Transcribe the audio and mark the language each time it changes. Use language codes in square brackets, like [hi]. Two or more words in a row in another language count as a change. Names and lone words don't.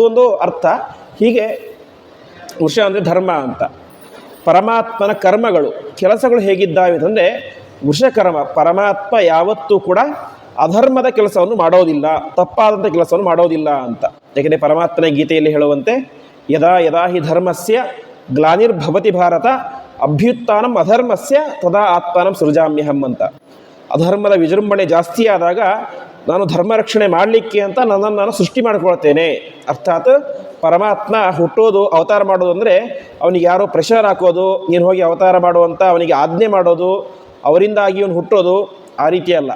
[kn] ಅದು ಒಂದು ಅರ್ಥ. ಹೀಗೆ ವೃಷ ಅಂದರೆ ಧರ್ಮ ಅಂತ. ಪರಮಾತ್ಮನ ಕರ್ಮಗಳು ಕೆಲಸಗಳು ಹೇಗಿದ್ದಾವೆ ಅಂತಂದರೆ ವೃಷಕರ್ಮ, ಪರಮಾತ್ಮ ಯಾವತ್ತೂ ಕೂಡ ಅಧರ್ಮದ ಕೆಲಸವನ್ನು ಮಾಡೋದಿಲ್ಲ, ತಪ್ಪಾದಂಥ ಕೆಲಸವನ್ನು ಮಾಡೋದಿಲ್ಲ ಅಂತ. ಯಾಕೆಂದರೆ ಪರಮಾತ್ಮನ ಗೀತೆಯಲ್ಲಿ ಹೇಳುವಂತೆ [sa] ಯದಾ ಯದಾ ಹಿ ಧರ್ಮಸ್ಯ ಗ್ಲಾನಿರ್ಭವತಿ ಭಾರತ ಅಭ್ಯುತ್ಥಾನಂ ಅಧರ್ಮಸ್ಯ ತದಾ ಆತ್ಮಾನಂ ಸೃಜಾಮ್ಯಹಂ [kn] ಅಂತ. ಅಧರ್ಮದ ವಿಜೃಂಭಣೆ ಜಾಸ್ತಿ ಆದಾಗ ನಾನು ಧರ್ಮ ರಕ್ಷಣೆ ಮಾಡಲಿಕ್ಕೆ ಅಂತ ನನ್ನನ್ನು ನಾನು ಸೃಷ್ಟಿ ಮಾಡಿಕೊಳ್ತೇನೆ. ಅರ್ಥಾತ್ ಪರಮಾತ್ಮ ಹುಟ್ಟೋದು, ಅವತಾರ ಮಾಡೋದು ಅಂದರೆ ಅವನಿಗೆ ಯಾರೋ ಪ್ರೆಷರ್ ಹಾಕೋದು, ನೀನು ಹೋಗಿ ಅವತಾರ ಮಾಡುವಂಥ ಅವನಿಗೆ ಆಜ್ಞೆ ಮಾಡೋದು, ಅವರಿಂದಾಗಿ ಇವನು ಹುಟ್ಟೋದು, ಆ ರೀತಿ ಅಲ್ಲ.